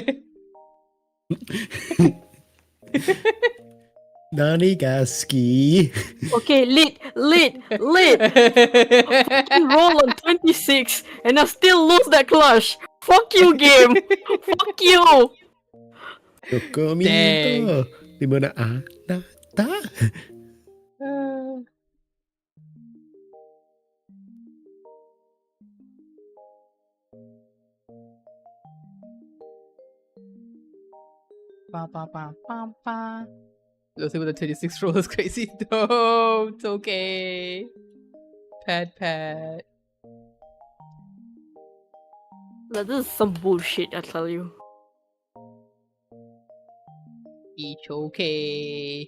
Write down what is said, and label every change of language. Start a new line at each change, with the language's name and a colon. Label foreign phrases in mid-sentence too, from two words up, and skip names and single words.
English: Nanigaski. Okay, lit. Roll on 26 and I still lose that clash. Fuck you, game. Fuck you.
Indonesian: Dokumento. Di mana ada? Ba, ba, ba, ba, ba.
English: Losing with a 26 roll is crazy. No, it's okay. Pat. This is some bullshit, I tell you. It's okay.